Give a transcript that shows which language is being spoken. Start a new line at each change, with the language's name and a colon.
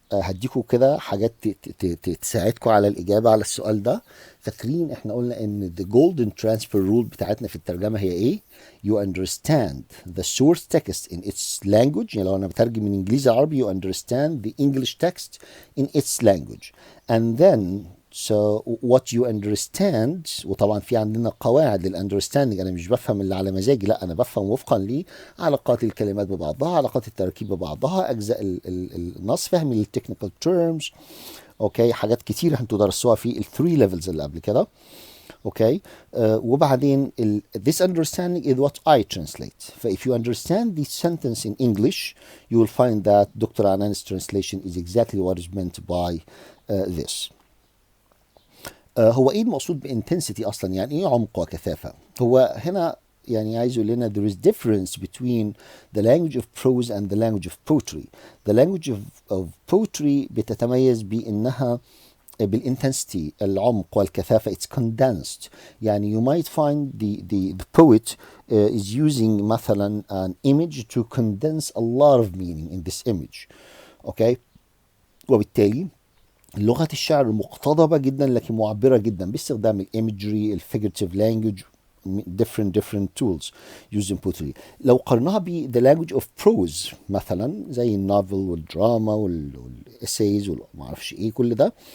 Arabic: هديكوا كده حاجات تساعدكوا على الإجابة على السؤال ده. فاكرين احنا قلنا ان
English: the golden transfer rule
Arabic: بتاعتنا في الترجمة هي ايه؟
English: You understand the source text in its language.
Arabic: يعني لو انا بترجم من انجليزي لعربي
English: you understand the English text in its language. And then so what you understand.
Arabic: وطبعا في عندنا قواعد للاندرستاندينج. انا مش بفهم اللي على مزاجي، لا انا بفهم وفقا لعلاقات الكلمات ببعضها، علاقات التركيب ببعضها، اجزاء النص، فهمي للتكنيكال تيرمز. اوكي، حاجات كتير انتوا درستوها في الثري ليفلز اللي قبل كده. اوكي.
English: وبعدين this understanding is what I translate. ف if you understand this sentence in English you will find that Dr. Anan's translation is exactly what is meant by this.
Arabic: هو ايه المقصود بintensity اصلا؟ يعني ايه عمق وكثافة؟ هو هنا يعني عايز يقول لنا
English: there is difference between the language of prose and the language of poetry. The language of poetry
Arabic: بتتميز بانها بالintensity، العمق والكثافة.
English: It's condensed. يعني you might find the poet is using مثلا an image to condense a lot of meaning in this image. okay.
Arabic: وبالتالي لغة الشعر مقتضبة جدا لكن معبرة جدا باستخدام الايمجري، الفيجرتيف لانجوج،
English: different tools used in poetry.
Arabic: لو قرناها ب
English: the language of prose
Arabic: مثلا زي النوفل والدراما والessays ومعرفش ايه كل ده.